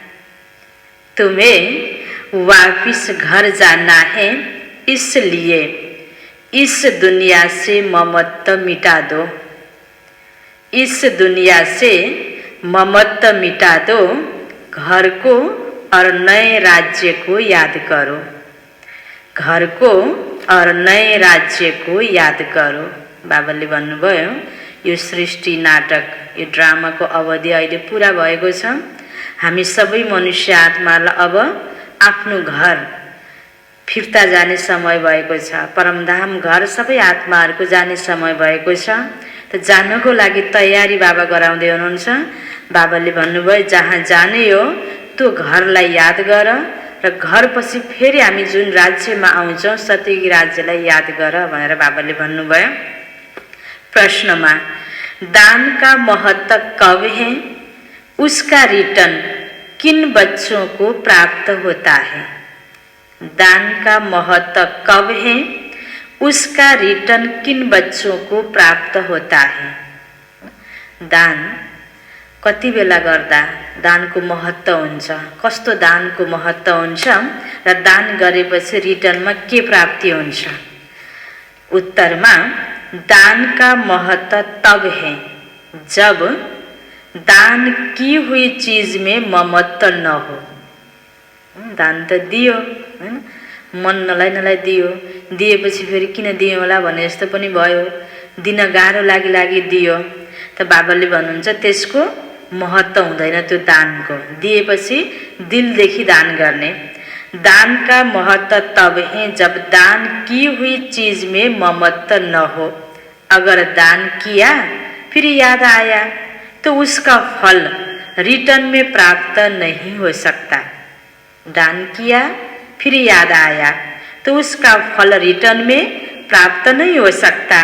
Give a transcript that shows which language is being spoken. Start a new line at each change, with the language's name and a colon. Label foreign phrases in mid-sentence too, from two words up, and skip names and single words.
Hindi: तुम्हें वापिस घर जाना है, इसलिए इस दुनिया से ममत्व मिटा दो। इस दुनिया से ममत्व मिटा दो। घर को और नए राज्य को याद करो। घर को और नए राज्य को याद करो।
Nepali: बाबाले भन्नुभयो यो सृष्टि नाटक, यो ड्रामा को अवधि अहिले पूरा भएको छ। हामी सबै मनुष्य आत्मालाई अब आफ्नो घर फिर्ता जाने समय भएको छ। परमधाम घर सबै आत्माहरूको जाने समय भएको छ। त जानको लागि तयारी बाबा गराउँदै हुनुहुन्छ। बाबाले भन्नुभयो जहाँ जाने हो त्यो घरलाई याद गर र घर पछि फेरि हामी जुन राज्यमा आउँछौँ सत्यकी राज्यलाई याद गर भनेर बाबाले भन्नुभयो।
Hindi: प्रश्नमा दान का महत्व कब है, उसका रिटर्न किन बच्चों को प्राप्त होता है। दान का महत्व कब है, उसका रिटर्न किन बच्चों को प्राप्त होता है।
Nepali: दान कति बेला गर्दा दानको महत्व हुन्छ, कस्तो दानको महत्व हुन्छ र दान गरेपछि रिटर्नमा के प्राप्ति हुन्छ।
Hindi: उत्तरमा दान का महत्व तब है जब दान की हुई चीज में ममत्व न हो।
Nepali: दान त दियो, मन नलाई दियो, दिएपछि फेरि किन दियो होला भने जस्तो पनि भयो। दिन गाह्रो लागि दियो। त बाबाले भन्नुहुन्छ त्यसको महत्व हुँदैन त्यो दानको। दिएपछि दिलदेखि दान गर्ने।
Hindi: दान का महत्व तब है जब दान की हुई चीज में ममत्व न हो। अगर दान किया फिर याद आया तो उसका फल रिटर्न में प्राप्त नहीं हो सकता। दान किया फिर याद आया तो उसका फल रिटर्न में प्राप्त नहीं हो सकता।